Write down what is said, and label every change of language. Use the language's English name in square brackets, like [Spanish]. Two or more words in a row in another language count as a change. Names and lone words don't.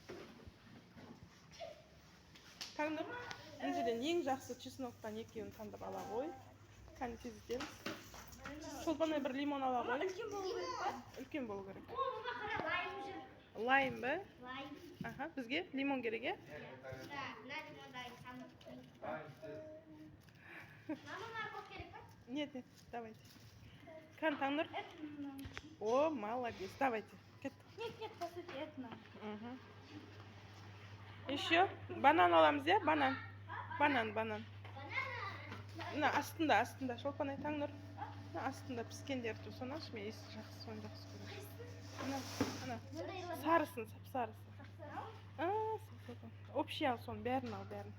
[Kazakh] Таңдыр. Інжеден ең жақсы чесноктан екеуін таңдап ала ғой. Кәні тез етеміз. Шолпанай бір лимон ала ғой. Үлкен болу керек. Лайм ба? Бізге лимон керек, е? [Russian] Нет, давайте. [Kazakh] Кән таңдыр. О, [Russian] молодец, давайте. [Kazakh] Кет. [Russian] Нет, по сути, это нам. [Kazakh] Еще банан аламыз, я? Банан. На, астында, Шолпанай таңдыр. Астында піскендер тұр, соны аш, мен есі жақсы, соны жақсы көрем. Ана, сарысын, сап-сарысын. Общий ал, соны бәрін ал, бәрін.